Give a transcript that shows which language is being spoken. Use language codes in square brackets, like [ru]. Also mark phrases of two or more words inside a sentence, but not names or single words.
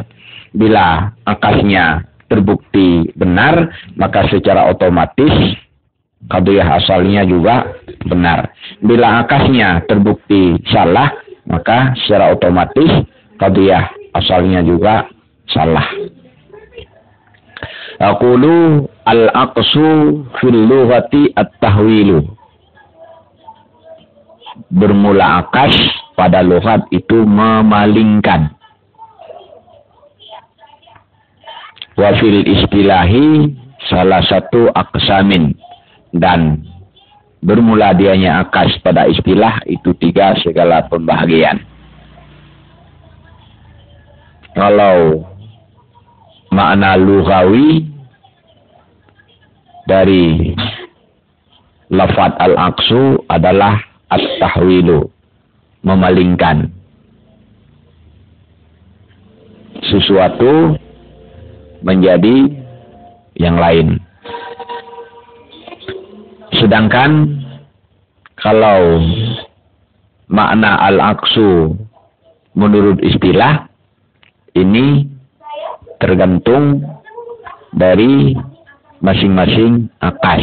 [id] Bila akasnya terbukti benar, maka secara otomatis qadiyah asalnya juga benar. Bila akasnya terbukti salah, maka secara otomatis qadiyah asalnya juga salah. [ar] أقول العكس في اللغة التحويل. [id] Bermula akas pada lughat itu memalingkan. [ar] وفي الاصطلاح [id] salah satu [ar] aqsamin. [id] Dan bermula dianya akas pada istilah itu tiga segala pembahagian. Kalau makna lughawi dari lafaz al-aqsu adalah at-tahwilu, memalingkan sesuatu menjadi yang lain. Sedangkan kalau makna al-aqsu menurut istilah ini tergantung dari masing-masing akas.